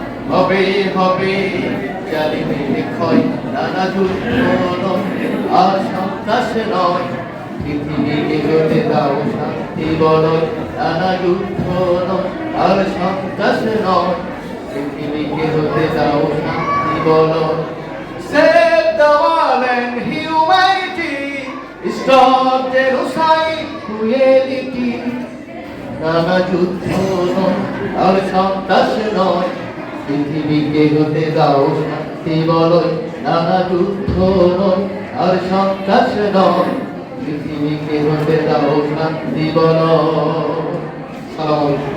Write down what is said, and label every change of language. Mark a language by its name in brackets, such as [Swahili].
[Bangla] হবে হবে জালিমের ক্ষয়, নানা যুদ্ধ নয় আর সন্ত্রাস নয়, পৃথিবীকে হতে দাও শান্তি বলয়। নানা যুদ্ধ নয় আর সন্ত্রাস নয়, পৃথিবীকে হতে দাও শান্তি বলয়। [English] Save the world and humanity, stop genocide, cruelty. [Bangla] নানা যুদ্ধ নয় আর সন্ত্রাস নয়, পৃথিবীকে হতে দাও শান্তি বলয়। নানা যুদ্ধ নয় আর সন্ত্রাস নয়, পৃথিবীকে হতে দাও শান্তি বলয়। সালাম।